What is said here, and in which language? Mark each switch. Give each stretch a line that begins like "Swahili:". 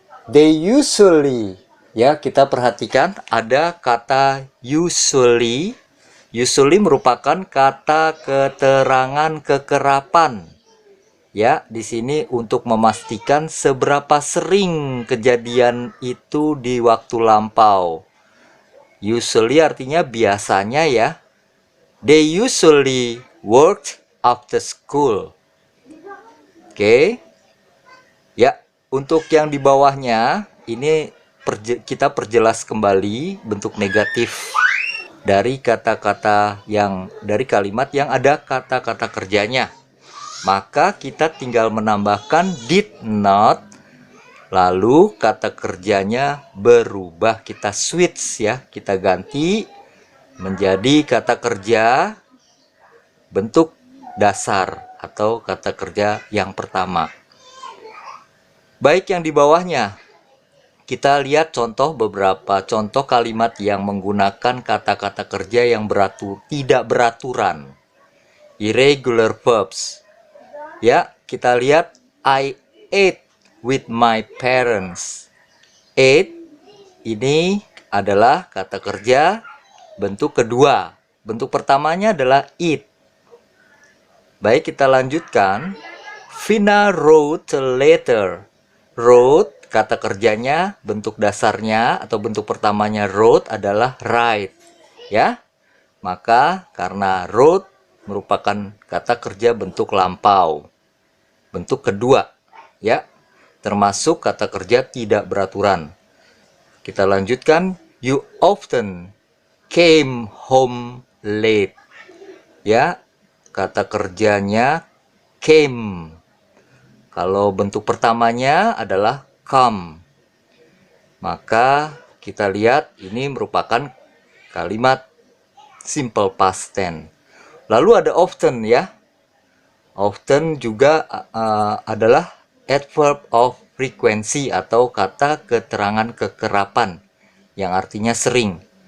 English: They usually,
Indonesian: ya, kita perhatikan ada kata usually. Usually merupakan kata keterangan kekerapan. Ya, di sini untuk memastikan seberapa sering kejadian itu di waktu lampau. Usually artinya biasanya, ya.
English: They usually worked after school.
Indonesian: Oke. Ya, untuk yang di bawahnya ini kita perjelas kembali bentuk negatif dari kata-kata dari kalimat yang ada kata-kata kerjanya. Maka kita tinggal menambahkan did not, lalu kata kerjanya berubah, kita switch, ya, kita ganti menjadi kata kerja bentuk dasar atau kata kerja yang pertama. Baik, yang di bawahnya kita lihat beberapa contoh kalimat yang menggunakan kata-kata kerja yang tidak beraturan, irregular verbs. Ya, kita lihat
English: I ate with my parents.
Indonesian: Ate ini adalah kata kerja bentuk kedua. Bentuk pertamanya adalah eat. Baik, kita lanjutkan.
English: Vina wrote a letter.
Indonesian: Wrote, kata kerjanya, bentuk dasarnya atau bentuk pertamanya wrote adalah write. Ya, maka karena wrote merupakan kata kerja bentuk lampau. Bentuk kedua, ya, termasuk kata kerja tidak beraturan. Kita lanjutkan.
English: You often came home late.
Indonesian: Ya, kata kerjanya came. Kalau bentuk pertamanya adalah come. Maka kita lihat ini merupakan kalimat simple past tense. Lalu ada often, ya. Often juga adalah adverb of frequency atau kata keterangan kekerapan yang artinya sering.